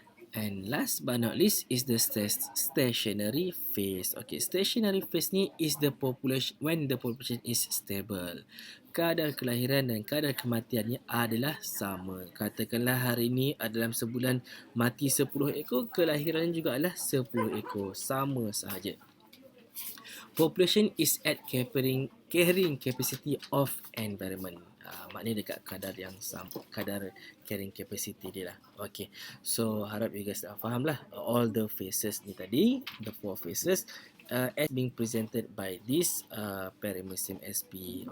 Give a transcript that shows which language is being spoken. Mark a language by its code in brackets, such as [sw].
[en] And last but not least is the stationary phase. Okay, stationary phase ni is the population when the population is stable. [ms] Kadar kelahiran dan kadar kematiannya adalah sama. Katakanlah hari ini dalam sebulan mati 10 ekor, kelahiran juga adalah 10 ekor. Sama sahaja. [en] Population is at carrying capacity of environment. [ms] Maknanya dekat kadar yang sama, kadar carrying capacity dia lah. [en] Okay, so [ms] harap [en] you guys [ms] dah faham lah [en] all the phases [ms] ni tadi, [en] the 4 phases as being presented by this paramecium SP.